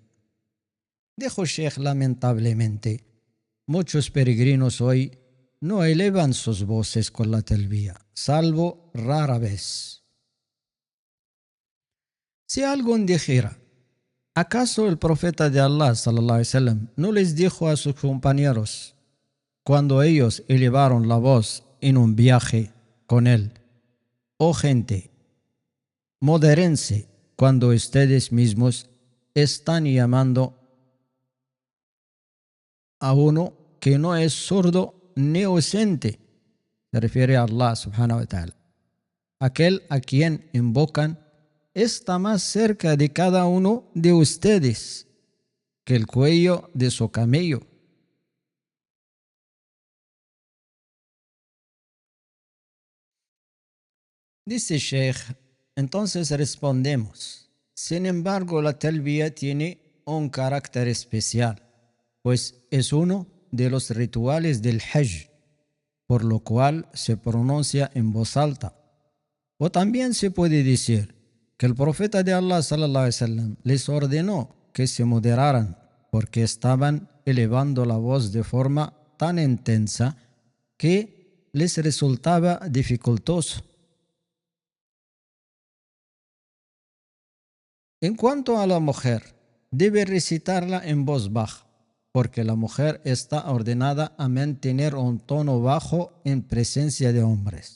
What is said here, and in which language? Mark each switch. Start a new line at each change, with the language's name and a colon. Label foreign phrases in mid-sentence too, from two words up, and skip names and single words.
Spanish: Dijo Sheikh: lamentablemente, muchos peregrinos hoy no elevan sus voces con la talbiya, salvo rara vez. Si alguien dijera: ¿acaso el profeta de Allah
Arabic: صلى الله عليه وسلم
Spanish: no les dijo a sus compañeros cuando ellos elevaron la voz en un viaje con él: oh gente, modérense cuando ustedes mismos están llamando a uno que no es sordo ni ausente? Se refiere a Allah
Arabic: سبحانه وتعالى.
Spanish: Aquel a quien invocan está más cerca de cada uno de ustedes que el cuello de su camello. Dice Sheikh, entonces respondemos, sin embargo la talbiya tiene un carácter especial, pues es uno de los rituales del Hajj, por lo cual se pronuncia en voz alta. O también se puede decir que el profeta de Allah
Arabic: صلى الله عليه وسلم
Spanish: les ordenó que se moderaran porque estaban elevando la voz de forma tan intensa que les resultaba dificultoso. En cuanto a la mujer, debe recitarla en voz baja, porque la mujer está ordenada a mantener un tono bajo en presencia de hombres.